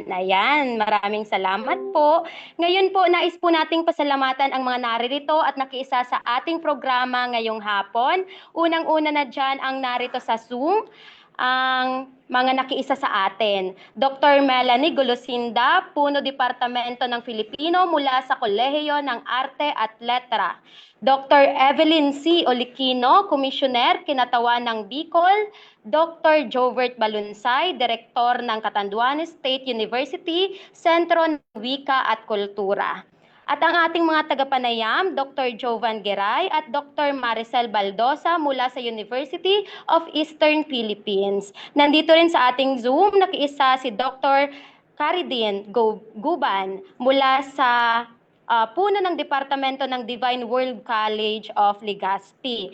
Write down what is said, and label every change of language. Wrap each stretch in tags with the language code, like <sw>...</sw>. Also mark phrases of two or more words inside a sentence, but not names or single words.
<tl>Ayan, maraming salamat po. Ngayon po, nais po nating pasalamatan ang mga naririto at nakiisa sa ating programa ngayong hapon. Unang-una na dyan ang narito sa Zoom, ang mga nakiisa sa atin. Dr. Melanie Golosinda, Puno Departamento ng Filipino mula sa Kolehiyo ng Arte at Letra. Dr. Evelyn C. Olikino, Komisyoner, Kinatawan ng Bicol. Dr. Jovert Balunsay, Direktor ng Catanduanes State University, Sentro ng Wika at Kultura. At ang ating mga tagapanayam, Dr. Jovan Giray at Dr. Maricel Baldosa mula sa University of Eastern Philippines. Nandito rin sa ating Zoom, nakiisa si Dr. Caridine Guban mula sa puno ng Departamento ng Divine World College of Legazpi.</tl>